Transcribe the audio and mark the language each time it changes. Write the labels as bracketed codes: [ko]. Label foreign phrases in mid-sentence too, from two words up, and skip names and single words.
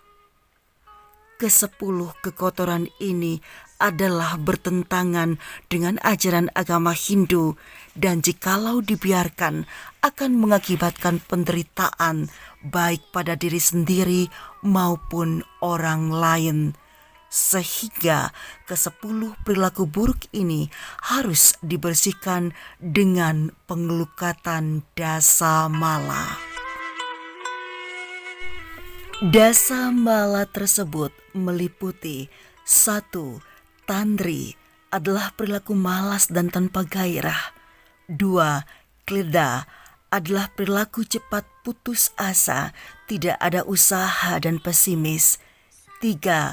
[id] Ke-10 kekotoran ini adalah bertentangan dengan ajaran agama Hindu dan jikalau dibiarkan akan mengakibatkan penderitaan baik pada diri sendiri maupun orang lain. Sehingga ke-10 perilaku buruk ini harus dibersihkan dengan pengelukatan Dasamala. Dasamala tersebut meliputi 1. Tandri adalah perilaku malas dan tanpa gairah. 2. Kleda adalah perilaku cepat putus asa, tidak ada usaha dan pesimis. 3.